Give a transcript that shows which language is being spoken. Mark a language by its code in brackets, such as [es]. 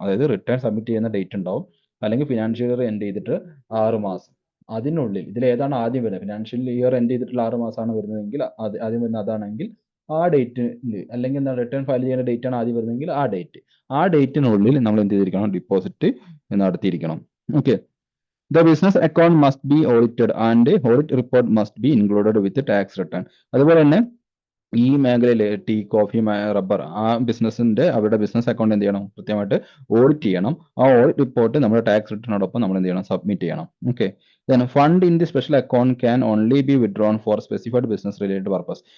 [ml] അതായത് return submit ചെയ്യുന്ന date ഉണ്ടാവും, അല്ലെങ്കിൽ ഫിനാൻഷ്യൽ ഇയർ എൻഡ് ചെയ്തിട്ട് 6 മാസം അതിനുള്ളിൽ ഇതിൽ ഏതാണ് ആദ്യം വരുന്നത്? ഫിനാൻഷ്യൽ ഇയർ എൻഡ് ചെയ്തിട്ടുള്ള 6 മാസമാണ് വരുന്നതെങ്കിൽ ആദ്യം വരുന്ന അതാണെങ്കിൽ ആ ഡേറ്റിൽ, അല്ലെങ്കിൽ എന്താ റിട്ടേൺ ഫയൽ ചെയ്യുന്ന ഡേറ്റ് ആണ് ആദ്യം വരുന്നതെങ്കിൽ ആ ഡേറ്റിനുള്ളിൽ നമ്മൾ എന്ത് ചെയ്തിരിക്കണം? Deposit നടത്തിയിരിക്കണം. [en] Okay, the business account must be audited and audit report must be included with the tax return. [ml] അതുപോലെ തന്നെ ഈ മേഖലയിലെ ടീ, കോഫി, റബ്ബർ ആ ബിസിനസിന്റെ അവരുടെ ബിസിനസ് അക്കൗണ്ട് എന്ത് ചെയ്യണം? കൃത്യമായിട്ട് ഓഡിറ്റ് ചെയ്യണം. ആ ഓഡിറ്റ് റിപ്പോർട്ട് നമ്മുടെ ടാക്സ് റിട്ടേണോടൊപ്പം നമ്മൾ എന്ത് ചെയ്യണം? സബ്മിറ്റ് ചെയ്യണം. [en] Okay, then fund in the special account can only be withdrawn for specified business related purpose.